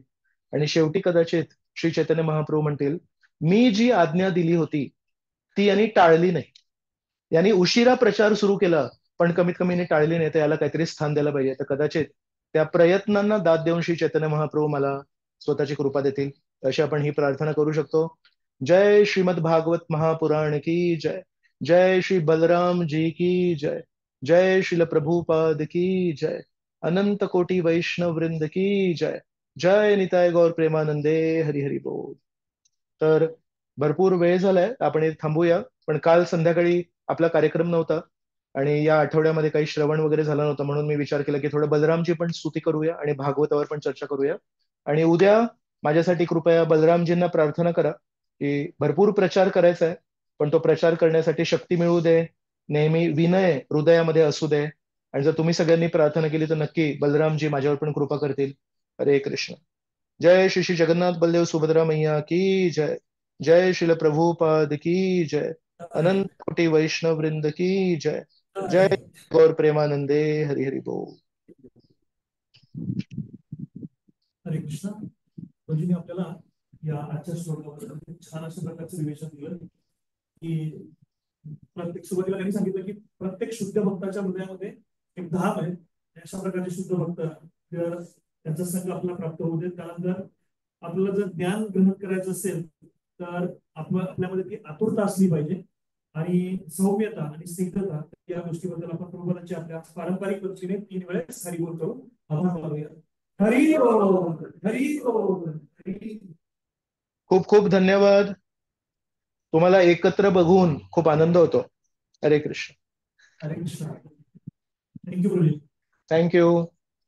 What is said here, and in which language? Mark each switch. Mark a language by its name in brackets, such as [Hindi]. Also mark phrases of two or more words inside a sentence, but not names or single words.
[Marathi] आणि शेवटी कदाचित श्री चैतन्य महाप्रभू म्हणतील, मी जी आज्ञा दिली होती ती यांनी टाळली नाही, यांनी उशिरा प्रचार सुरू केला, पण कमीत कमी यांनी टाळली नाही, तर याला काहीतरी स्थान द्यायला पाहिजे. तर कदाचित त्या प्रयत्नांना दाद देऊन श्री चैतन्य महाप्रभू मला स्वतःची कृपा देतील, अशी आपण ही प्रार्थना करू शकतो. [Hindi] जय श्रीमद भागवत महापुराण की जय, जय श्री बलराम जी की जय, जय श्रील प्रभुपाद की जय, अनंत कोटि वैष्णव वृंद की जय, जय निताय गौर प्रेमानंदे, हरी हरी बोल. [Marathi] तर भरपूर वेळ झालाय, आपण इथे थांबूया. पण काल संध्याकाळी आपला कार्यक्रम नव्हता आणि या आठवड्यामध्ये काही श्रवण वगैरे झालं नव्हतं, म्हणून मी विचार केला की थोडं बलरामची पण स्तुती करूया आणि भागवतावर पण चर्चा करूया. आणि उद्या माझ्यासाठी कृपया बलरामजींना प्रार्थना करा की भरपूर प्रचार करायचा आहे, पण तो प्रचार करण्यासाठी शक्ती मिळू दे, नेहमी विनय हृदयामध्ये असू दे. आणि जर तुम्ही सगळ्यांनी प्रार्थना केली तर नक्की बलरामजी माझ्यावर पण कृपा करतील. [Hindi] हरे कृष्ण. जय श्री श्री जगन्नाथ बलदेव सुभद्रा मैया की जय, जय श्रील प्रभुपाद की जय, अनंत कोटि वैष्णव वृंद की जय, जय गौर प्रेमानंदे, हरि हरि बोल. [Marathi] हरे कृष्ण. म्हणजे आपल्याला या आजच्या श्लोकाबद्दल छान अशा प्रकारचं विवेचन दिलं की प्रत्येक सुरुवातीला त्यांनी सांगितलं की प्रत्येक शुद्ध भक्ताच्या हृदयामध्ये एक धाम आहे. अशा प्रकारचे शुद्ध भक्त जर त्यांचा संघ आपल्याला प्राप्त होऊ देत, त्यानंतर आपल्याला जर ज्ञान ग्रहण करायचं असेल तर आपल्यामध्ये ती आतुरता असली पाहिजे आणि सौम्यता आणि स्निग्धता, या गोष्टीबद्दल आपण प्रभूपादांची आपल्या पारंपरिक पद्धतीने 3 वेळेस हरी बोल करून आभार मानूया. हरी बोल, हरी बोल, हरी. खूप खूप धन्यवाद. तुम्हाला एकत्र बघून खूप आनंद होतो. हरे कृष्ण. हरे कृष्ण. थँक्यू गुरुजी. थँक्यू.